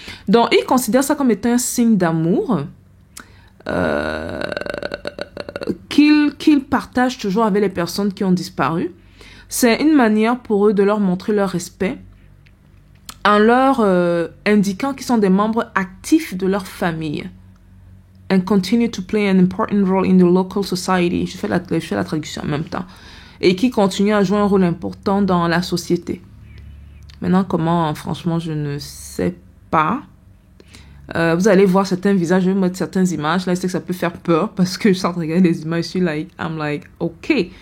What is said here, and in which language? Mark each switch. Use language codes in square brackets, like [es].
[fr] Donc, ils considèrent ça comme étant un signe d'amour qu'ils partagent toujours avec les personnes qui ont disparu. C'est une manière pour eux de leur montrer leur respect en leur indiquant qu'ils sont des membres actifs de leur famille. [en] And continue to play an important role in the local society. [fr] Je fais la traduction en même temps. Et qui continue à jouer un rôle important dans la société. Maintenant, comment, franchement, je ne sais pas. Vous allez voir certains visages, je vais mettre certaines images. Là, je sais que ça peut faire peur parce que je sens de regarder les images. [en] I'm like, ok.